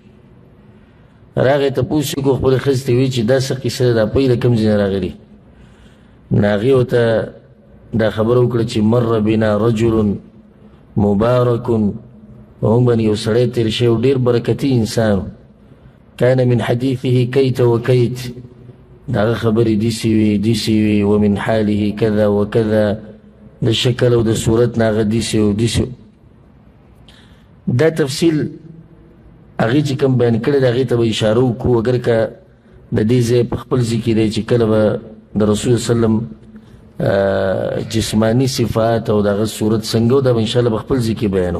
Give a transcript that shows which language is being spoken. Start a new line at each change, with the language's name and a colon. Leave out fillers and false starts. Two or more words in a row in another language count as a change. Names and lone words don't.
Pashto: راغی تپوس یې کړو خپلې ښځې ته، وایي چې دا څه قیصه ده، دا پۍ د کوم ځای نه راغلي؟ نو هغې ورته دا خبره وکړه چې
Arabic: مر بنا رجل مبارک،
Pashto: په موږ باندې یو سړی تېر شوی ډېر برکتي انسان،
Arabic: کان من حدیثه کیت و کیت،
Pashto: د هغه خبرې داسې وي داسې وي،
Arabic: ومن حاله کذا و کذا،
Pashto: د شکل او د صورت نه هغه داسې و داسې. دا تفصیل هغې چې کوم بیان کړی د هغې ته به اشاره وکړو، اگر که د دې ځای په خپل ځای کې دی چې کله به د رسول وسلم جسمانی صفات او د هغه صورت څنګه و، دا به انشاءالله په خپل ځای کې بیانو.